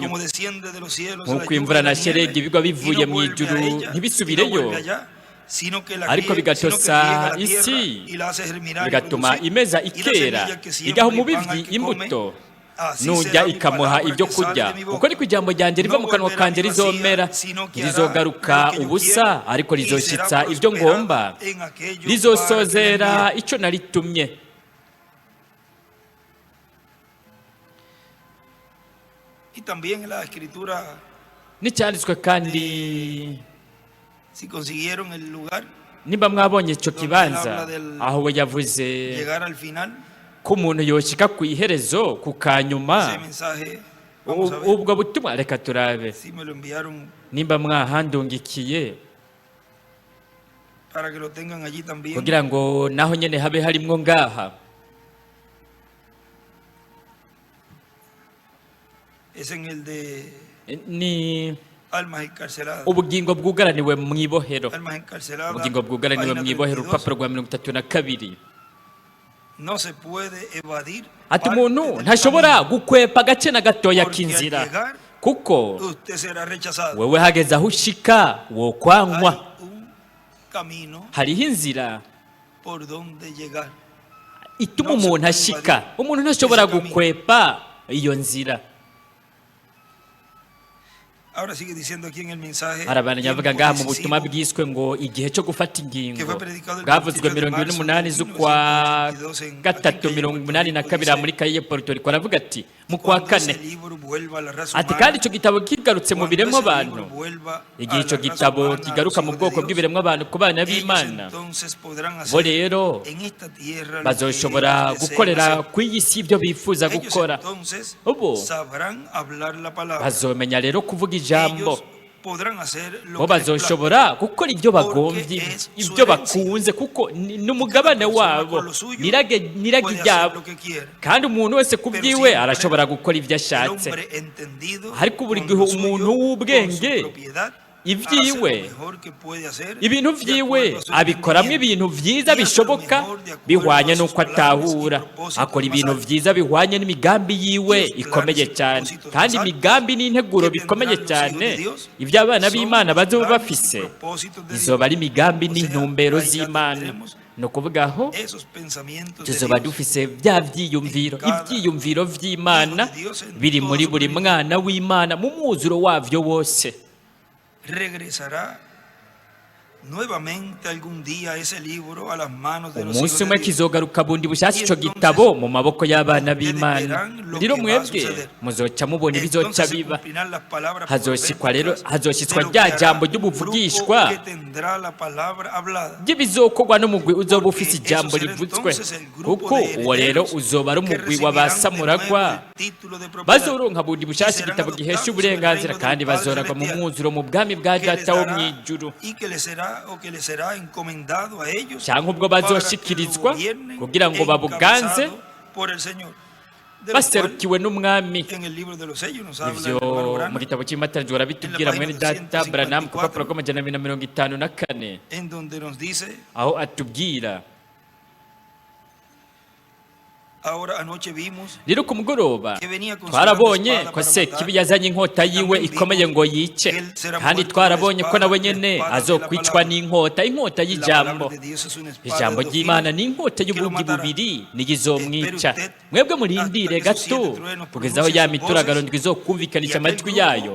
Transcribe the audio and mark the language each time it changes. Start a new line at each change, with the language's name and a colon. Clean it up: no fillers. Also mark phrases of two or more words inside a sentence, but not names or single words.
Rundi: Nk'uko imvura na shelegi bigwa bivuye mu ijuru ntibisubireyo, ariko bigatosa isi, bigatuma imeza ikera, igaha umubibyi imbuto, nujya ikamuha ibyo kurya. Uko niko ijambo ryanjye riva mu kanwa kanjye rizomera, rizogaruka ubusa, ariko rizoshitsa ibyo ngomba, rizosozera icyo naritumye.
Spanish: Y también en la escritura,
Rundi: N'icyanditswe kandi,
Spanish: si consiguieron el lugar,
Rundi: nimba mwabonye icyo kibanza aho we yavuze
Spanish: llegar al final,
Rundi: ko umuntu yoshika ku iherezo, ku kanyuma.
Spanish: ese mensaje, vamos a ver
Rundi: Ubwo butumwa reka turabe
Spanish: si me lo enviaron
Rundi: nimba mwahandungikiye,
Spanish: para que lo tengan allí también.
Rundi: kugira ngo naho nyene habe harimwo ngaha.
Spanish: Es en el de
Rundi: Ni
Spanish: almas encarceladas.
Rundi: ubugingo bwugaraniwe mu ibohero,
Spanish: Almas encarceladas.
Rundi: ubugingo bwugaraniwe
Spanish: página
Rundi: mu ibohero,
Spanish: 32.
Rundi: urupapuro rwa 32.
Spanish: No se puede evadir
Rundi: Ati
Spanish: parte
Rundi: umuntu
Spanish: del
Rundi: ntashobora
Spanish: camino,
Rundi: gukwepa agace na gatoya
Spanish: porque al
Rundi: k'inzira,
Spanish: llegar,
Rundi: kuko
Spanish: usted será rechazado.
Rundi: wewe hageze aho ushika wokwanywa.
Spanish: Hay un camino
Rundi: Hariho inzira
Spanish: por donde llegar.
Rundi: ituma umuntu ashika, umuntu ntashobora gukwepa iyo nzira.
Spanish: Ahora sigue diciendo aquí en el mensaje.
Rundi: Arabandanya avuga
Spanish: tiempo
Rundi: ngaha mu butumwa
Spanish: decisivo,
Rundi: bwiswe ngo igihe cyo gufata ingingo,
Spanish: que fue predicado el
Rundi: bwavuzwe
Spanish: 23 de marzo
Rundi: 28 z'ukwa
Spanish: en
Rundi: gatatu
Spanish: Calle,
Rundi: 82 muri Kaye Puerto Rico. Aravuga ati mu kwa
Spanish: cuando ese
Rundi: kane,
Spanish: libro vuelva a la raza
Rundi: ati
Spanish: humana,
Rundi: kandi icyo gitabo kigarutse mu
Spanish: cuando
Rundi: biremwa
Spanish: ese
Rundi: abantu,
Spanish: libro vuelva
Rundi: igihe
Spanish: a
Rundi: icyo
Spanish: la raza
Rundi: gitabo
Spanish: humana, a
Rundi: kigaruka
Spanish: los
Rundi: mu
Spanish: hijos
Rundi: bwoko
Spanish: de Dios,
Rundi: bw'ibiremwa abantu, ku bana
Spanish: ellos
Rundi: b'Imana,
Spanish: entonces podrán
Rundi: bo
Spanish: hacer
Rundi: rero
Spanish: en esta tierra lo que
Rundi: bazoshobora
Spanish: ellos
Rundi: gukorera
Spanish: deseen hacer.
Rundi: ku iyi si ibyo bifuza
Spanish: Ellos
Rundi: gukora.
Spanish: entonces
Rundi: Ubu
Spanish: sabrán hablar la palabra.
Rundi: bazomenya rero kuvuga ijambo,
Spanish: Ellos podrán hacer lo
Rundi: bo
Spanish: que les plazca.
Rundi: bazoshobora gukora ibyo bagombye, ibyo bakunze, kuko ni umugabane wabo, nirage
Spanish: Puede hacer
Rundi: iryabo.
Spanish: lo que quiera.
Rundi: Kandi umuntu wese ku byiwe arashobora gukora ibyo
Spanish: El
Rundi: ashatse,
Spanish: hombre entendido
Rundi: ariko buri
Spanish: con
Rundi: gihe
Spanish: lo suyo,
Rundi: umuntu
Spanish: con su
Rundi: w'ubwenge
Spanish: propiedad,
Rundi: ibyiwe,
Spanish: hace lo mejor que puede hacer,
Rundi: ibintu
Spanish: de
Rundi: byiwe
Spanish: acuerdo a su
Rundi: abikoramo
Spanish: entendimiento.
Rundi: ibintu byiza bishoboka bihwanye n'uko atahura, akora ibintu byiza bihwanye n'imigambi yiwe ikomeye cyane, kandi imigambi n'integuro bikomeye cyane ibyo abana b'Imana bazoba bafise izoba ari imigambi n'intumbero z'Imana. Ni ukuvuga aho
Spanish: Esos pensamientos de
Rundi: tuzoba
Spanish: Dios
Rundi: dufise bya byiyumviro, ibyiyumviro by'Imana biri muri buri mwana w'Imana mu mwuzuro wavyo wose.
Spanish: regresará nuevamente algún día ese libro a las manos de los hijos
Rundi: Umunsi
Spanish: de
Rundi: umwe
Spanish: Dios.
Rundi: kizogaruka bundi bushyashya icyo gitabo mu maboko y'abana b'Imana. Rero mwebwe muzoca mubona ibizoca
Spanish: Entonces se
Rundi: biba,
Spanish: cumplirán las palabras
Rundi: hazoshikwa rero,
Spanish: proféticas
Rundi: hazoshitswa
Spanish: de lo
Rundi: rya
Spanish: que hará
Rundi: jambo
Spanish: el grupo
Rundi: ry'ubuvugishwa
Spanish: que tendrá la palabra hablada.
Rundi: by'ibizokorwa n'umugwi uzoba ufise ijambo rivutswe, kuko uwo rero uzoba ari umugwi w'abasamuragwa bazoronka bundi bushyashya igitabo gihesha uburenganzira, kandi bazoragwa mu mwuzuro mu bwami bwa data wo mu ijuru, cyangwa ubwo bazoshikirizwa kugira ngo babuganze baserukiwe n'umwami. Ivyo mu gitabo cy'Imatanijwe barabitubwira mwene data Branham ku rupapuro rw'amajana 254, aho atubwira
Spanish: Ahora anoche vimos
Rundi: rero ku mugoroba twarabonye ko Sekibi yazanye inkota yiwe ikomeye ngo yice, kandi twarabonye ko nawe nyene azokwicwa n'inkota, inkota y'ijambo. Ijambo ry'Imana ni inkota y'ubugi bubiri niyizomwica. Mwebwe murindire gato kugeza aho ya mituragaro ndwi izokumvikanisha amajwi yayo.